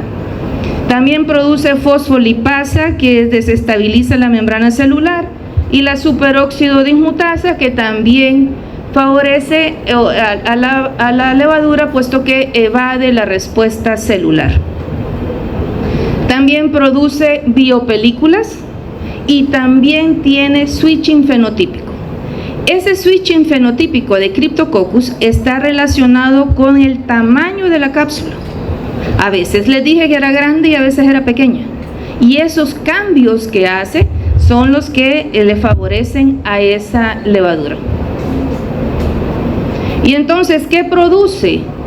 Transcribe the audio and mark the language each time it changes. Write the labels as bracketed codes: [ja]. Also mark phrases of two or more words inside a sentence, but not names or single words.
[es] También produce fosfolipasa, que desestabiliza la membrana celular, y la superóxido dismutasa, que también favorece a la levadura, puesto que evade la respuesta celular. También produce biopelículas y también tiene switching fenotípico. Ese switching fenotípico de Cryptococcus está relacionado con el tamaño de la cápsula. A veces les dije que era grande y a veces era pequeña. Y esos cambios que hace son los que le favorecen a esa levadura. Y entonces, ¿qué produce?